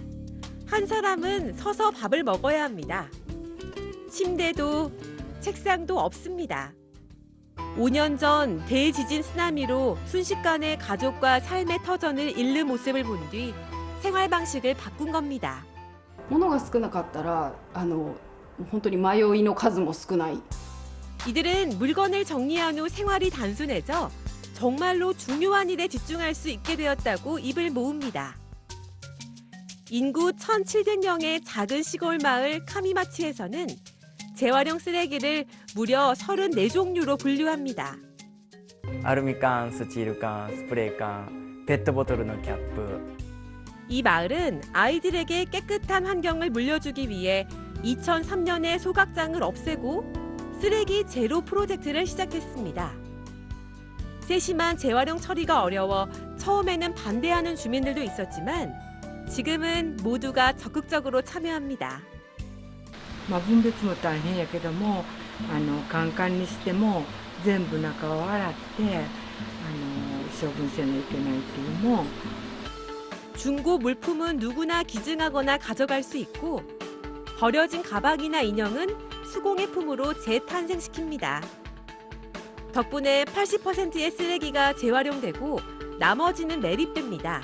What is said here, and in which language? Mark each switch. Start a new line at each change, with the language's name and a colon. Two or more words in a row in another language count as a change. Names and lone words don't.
Korean: 한 사람은 서서 밥을 먹어야 합니다. 침대도 책상도 없습니다. 5년 전 대지진 쓰나미로 순식간에 가족과 삶의 터전을 잃는 모습을 본 뒤 생활 방식을 바꾼 겁니다.
Japanese: 物が少なかったら本当に迷いの数も少ない。
Korean: 이들은 물건을 정리한 후 생활이 단순해져 정말로 중요한 일에 집중할 수 있게 되었다고 입을 모읍니다. 인구 1,700명의 작은 시골 마을 카미마치에서는 재활용 쓰레기를 무려 34종류로 분류합니다.
Japanese: アルミ缶、スチール缶、スプレー缶、ペットボトルのキャップ。
Korean: 이 마을은 아이들에게 깨끗한 환경을 물려주기 위해 2003년에 소각장을 없애고 쓰레기 제로 프로젝트를 시작했습니다. 세심한 재활용 처리가 어려워 처음에는 반대하는 주민들도 있었지만 지금은 모두가 적극적으로 참여합니다.
Japanese: 分別も大変やけどもカンカンにしても全部中を洗って処分せないといけないっていうのも
Korean: 중고 물품은 누구나 기증하거나 가져갈 수 있고 버려진 가방이나 인형은 수공예품으로 재탄생시킵니다. 덕분에 80%의 쓰레기가 재활용되고 나머지는 매립됩니다.